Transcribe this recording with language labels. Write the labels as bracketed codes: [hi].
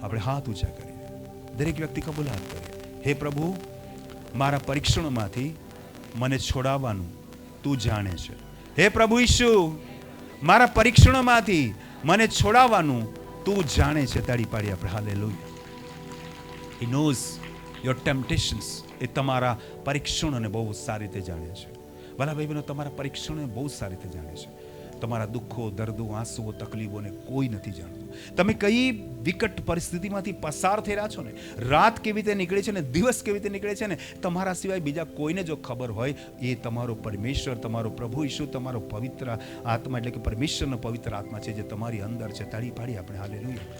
[gu] આપણે હાથ ઊંચા કરીએ, દરેક વ્યક્તિ કબૂલાત કરીએ. હે પ્રભુ, મારા પરીક્ષણોમાંથી મને છોડાવવાનું તું જાણે છે. હે પ્રભુ ઈસુ, મારા પરીક્ષણોમાંથી મને છોડાવવાનું તું જાણે છે. તાળી પાડી આપણે hallelujah. [en] He knows your temptations. [gu] એ તમારા પરીક્ષણોને બહુ સારી રીતે જાણે છે. ભલા ભાઈ બહેનો, તમારા પરીક્ષણોને બહુ સારી રીતે જાણે છે. તમારા દુઃખો, દર્દો, આંસુઓ, તકલીફોને કોઈ નથી જાણતું. તમે કઈ વિકટ પરિસ્થિતિમાંથી પસાર થઈ રહ્યા છો ને, રાત કેવી રીતે નીકળે છે ને દિવસ કેવી રીતે નીકળે છે ને, તમારા સિવાય બીજા કોઈને જો ખબર હોય, એ તમારો પરમેશ્વર, તમારો પ્રભુ ઈસુ, તમારો પવિત્ર આત્મા એટલે કે પરમેશ્વરનો પવિત્ર આત્મા છે જે તમારી અંદર છે. તાળી પાડી આપણે હાલેલુયા.